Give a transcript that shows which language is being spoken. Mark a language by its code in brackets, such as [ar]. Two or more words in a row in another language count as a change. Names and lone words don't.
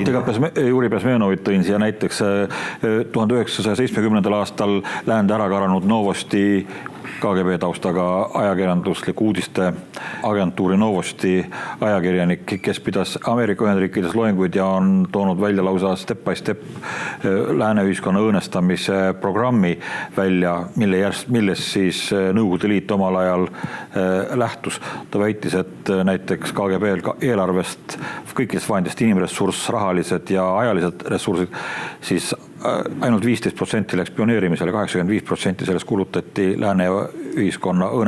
[et] Samuti ka Juri Bezmenovit tõin siia näiteks 1970. aastal läände ära karanud Novosti KGB taustaga ajakirjanduslik uudiste agentuuri Novosti ajakirjanik, kes pidas Ameerika Ühendriikides loenguid ja on toonud välja lausa [en] step by step [et] lääne ühiskonna õõnestamise programmi välja, milles siis Nõukogude Liit omal ajal lähtus. Ta väitis, et näiteks KGB eelarvest kõikidest vahendist inimressurss, rahalised ja ajalised ressursid, siis ainult 15% läks pioneerimisele, 85% sellest kulutati lääne ühiskonna õõnestamisele.